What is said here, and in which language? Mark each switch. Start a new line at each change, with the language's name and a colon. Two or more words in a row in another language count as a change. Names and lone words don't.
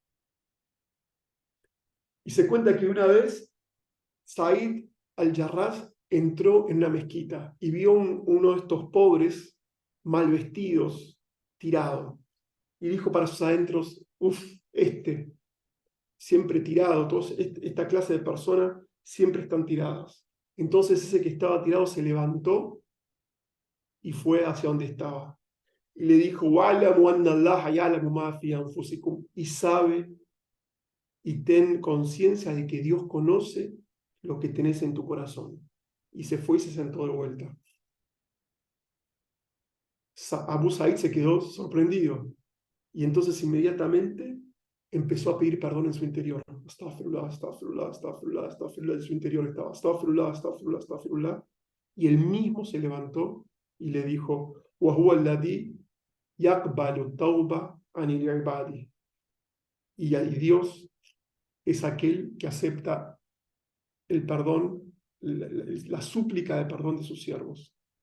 Spanish: Y se cuenta que una vez Said al-Jarrah entró en una mezquita y vio uno de estos pobres, mal vestidos, tirado. Y dijo para sus adentros, uff, siempre tirado, esta clase de personas siempre están tiradas. Entonces ese que estaba tirado se levantó y fue hacia donde estaba. Y le dijo,
Arabic: "واعلموا أن الله يعلم ما في أنفسكم",
Spanish: y sabe y ten conciencia de que Dios conoce lo que tenés en tu corazón. Y se fue y se sentó de vuelta. Abu Said se quedó sorprendido y entonces inmediatamente empezó a pedir perdón en su interior.
Arabic: أستغفر الله أستغفر الله أستغفر الله أستغفر الله.
Spanish: En su interior estaba
Arabic: أستغفر الله أستغفر الله أستغفر الله.
Spanish: Y él mismo se levantó y le dijo,
Arabic: وَهُوَ الَّذِي يَقْبَلُ التَّوْبَةَ عَنِ الْعِبَادِ.
Spanish: Y Dios es aquel que acepta el perdón, la súplica de perdón de sus siervos.